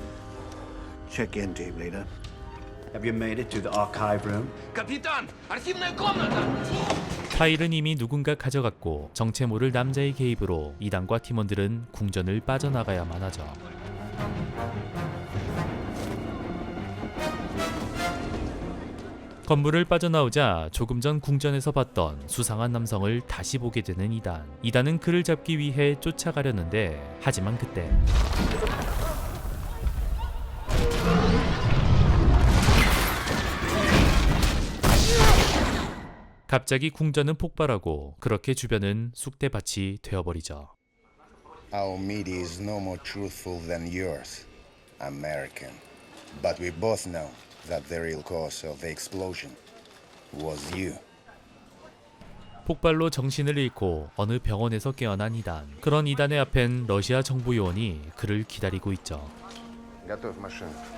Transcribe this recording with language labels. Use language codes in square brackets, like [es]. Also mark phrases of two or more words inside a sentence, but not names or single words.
[en] Check in, team leader. Have you made it to the archive room? [ru] Капитан! Архивная комната! [ko] 파일은 이미 누군가 가져갔고 정체 모를 남자의 개입으로 이단과 팀원들은 궁전을 빠져나가야만 하죠. 건물을 빠져나오자 조금 전 궁전에서 봤던 수상한 남성을 다시 보게 되는 이단. 이단은 그를 잡기 위해 쫓아가려는데, 하지만 그때 갑자기 궁전은 폭발하고 그렇게 주변은 쑥대밭이 되어버리죠. [en] Our media is no more truthful than yours, American. But we both know that the real cause of the explosion was you. [ko] 폭발로 정신을 잃고 어느 병원에서 깨어난 이단. 그런 이단의 앞엔 러시아 정부 요원이 그를 기다리고 있죠. [ru] Готовь машину.